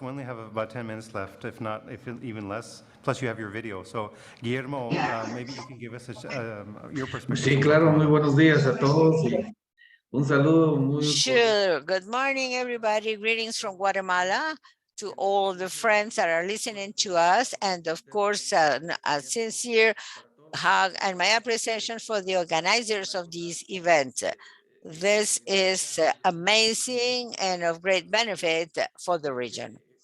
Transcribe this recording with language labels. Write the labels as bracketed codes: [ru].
[en] We only have about 10 minutes left, if not, even less. Plus, you have your video. So, Guillermo, maybe you can give us your perspective. [es] Sí, claro. Muy buenos días a todos y un saludo muy. [en] Sure. Good morning, everybody. Greetings from Guatemala to all the friends that are listening to us, and of course, a sincere hug and my appreciation for the organizers of this event. This is amazing and of great benefit for the region.